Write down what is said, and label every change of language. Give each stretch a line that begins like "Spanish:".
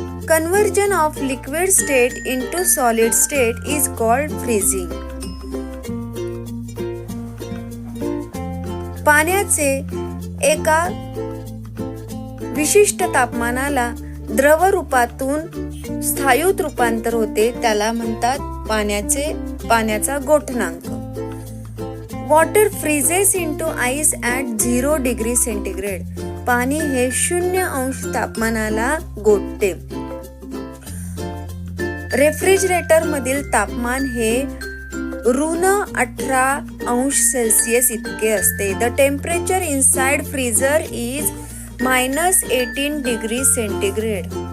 English: Conversion of liquid state into solid state is called freezing.
Marathi: पाण्याचे एका विशिष्ट तापमानाला द्रव रूपातून स्थायूत रूपांतर होते, त्याला म्हणतात पाण्याचा गोठणांक.
English: Water freezes into ice at 0 degree centigrade.
Marathi: पाणी हे 0 अंश तापमानाला गोठते. रेफ्रिजरेटर मधील तापमान हे -18 अंश सेल्सिअस इतके असते.
English: The temperature inside freezer is -18 degree centigrade.